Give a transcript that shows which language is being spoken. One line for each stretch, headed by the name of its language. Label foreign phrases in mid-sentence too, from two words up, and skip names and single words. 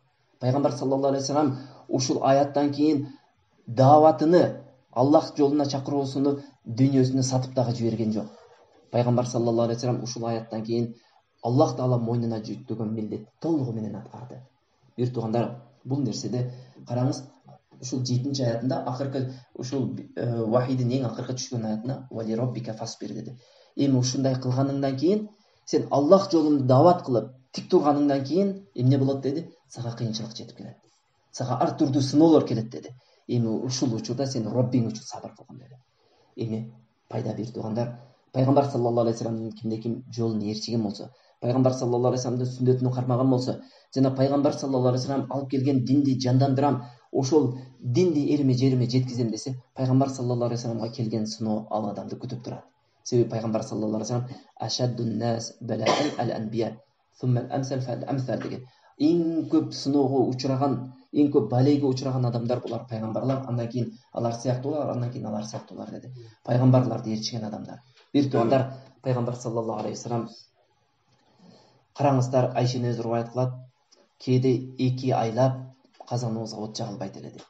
Kyrgyz: Пайгамбар
Arabic: صلى الله عليه وسلم
Kyrgyz: ушул аяттан кийин дааватыны, Аллах жолуна чакыруусуну дүйнөсүнө сатып дагы жиберген жок. Пайгамбар
Arabic: صلى الله عليه وسلم
Kyrgyz: ушул аяттан кийин Аллах таала мойнуна жүктөгөн милдет толугу менен аткарды. Бир туугандар, бул нерседе караңыз, ушул 7-нчи аятында акыркы ушул вахидин эң акыркы түшкөн аятына
Arabic: ولربك فاصبر
Kyrgyz: деди. Эми ушундай кылганыңдан кийин, сен Аллах жолунда даават кылып, тик турганыңдан кийин эмне болот деди? Сага кыйынчылык жетип келет. Сага ар түрдүү сыноолор келет деди. Эми ушул учурда сен Роббиң үчүн сабыр кылгын деди. Эми пайда бир туугандар, пайгамбар
Arabic: صلى الله عليه وسلم
Kyrgyz: кимде-ким жолун ээрчиген болсо, пайгамбар
Arabic: صلى الله عليه وسلم
Kyrgyz: сүннөтүнө кармаган болсо, жана пайгамбар
Arabic: صلى الله عليه وسلم
Kyrgyz: алып келген динди жандандырам, ошол динди элиме жериме жеткизем десе, пайгамбар
Arabic: صلى الله عليه وسلم
Kyrgyz: келген сыноо ал адамды күтүп турат. Себеби пайгамбар
Arabic: صلى الله عليه وسلم أشد الناس بلاء الأنبياء ثم الأمثل فالأمثل
Kyrgyz: деген. эң көп сыноого учураган, эң көп балейге учураган адамдар булар пайгамбарлар, андан кийин алар сыяктуулар, андан кийин алар сыяктуулар деди. Пайгамбарларды ээрчиген адамдар. Бир туугандар, пайгамбар
Arabic: صلى الله عليه وسلم
Kyrgyz: караңыздар, Айшени өзү риваят кылат, кээде 2 айлап казаныбызга от жагылбайт эле дейт.